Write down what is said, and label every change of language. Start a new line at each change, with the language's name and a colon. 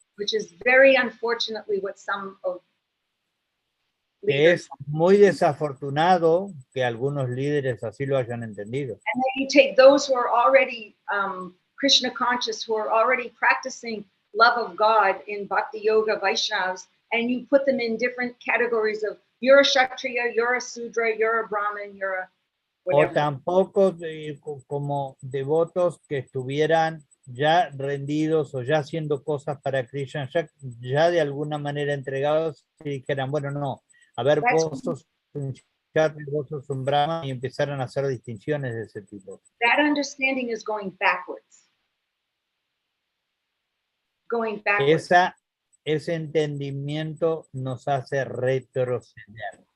English: Which is very unfortunately what some of
Spanish: Que es muy desafortunado que algunos líderes así lo hayan entendido.
English: And then you take those who are already Krishna conscious, who are already practicing love of God in Bhakti Yoga Vaishnavas, and you put them in different categories of you're a Kshatriya, you're a Sudra, you're a Brahmin, you're a
Spanish: o
English: whatever.
Spanish: tampoco como devotos que estuvieran ya rendidos o ya haciendo cosas para Krishna, ya de alguna manera entregados y dijeran, bueno, no, a ver, vos sos un Kshatriya, vos sos un Brahma, y empezaron a hacer distinciones de ese tipo.
English: That understanding is going backwards. Going backwards.
Spanish: Ese entendimiento nos hace retroceder.